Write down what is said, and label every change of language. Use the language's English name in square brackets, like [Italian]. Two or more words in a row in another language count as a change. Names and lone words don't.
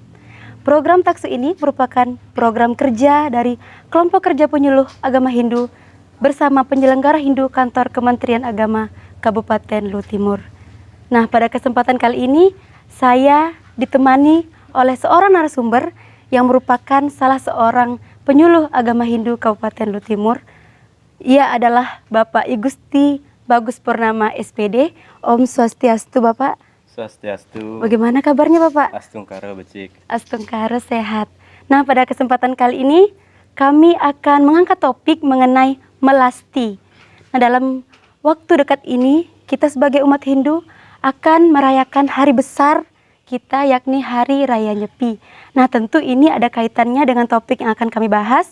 [Indonesian] Program Taksu ini merupakan program kerja dari Kelompok Kerja Penyuluh Agama Hindu bersama penyelenggara Hindu Kantor Kementerian Agama Kabupaten Luwu Timur. Nah, pada kesempatan kali ini saya ditemani oleh seorang narasumber yang merupakan salah seorang penyuluh agama Hindu Kabupaten Luwu Timur. Ia adalah Bapak I Gusti Bagus Purnama SPD. [Balinese] Om Swastiastu [Indonesian] Bapak. Swastiastu. Bagaimana kabarnya Bapak? [Balinese] Astungkara becik. [Indonesian] Astungkara sehat. Nah, pada kesempatan kali ini kami akan mengangkat topik mengenai melasti. Nah, dalam waktu dekat ini kita sebagai umat Hindu akan merayakan hari besar kita, yakni Hari Raya Nyepi. Nah, tentu ini ada kaitannya dengan topik yang akan kami bahas.